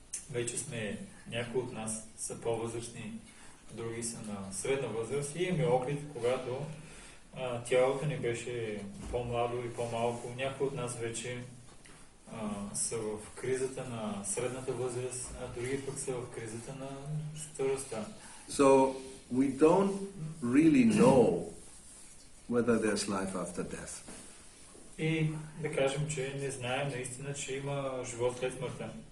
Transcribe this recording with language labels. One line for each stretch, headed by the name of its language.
Bulgarian: Вече сме, някои от нас са по-възрастни, други са на средна възраст и имаме опит, когато тялото ни беше по-младо и по-малко. Някои от нас вече са в кризата на средната възраст, а други пък са в кризата на старостта.
English: So we don't really know whether there's life after death.
Bulgarian: И да кажем, че не знаем наистина, че има живот след смъртта.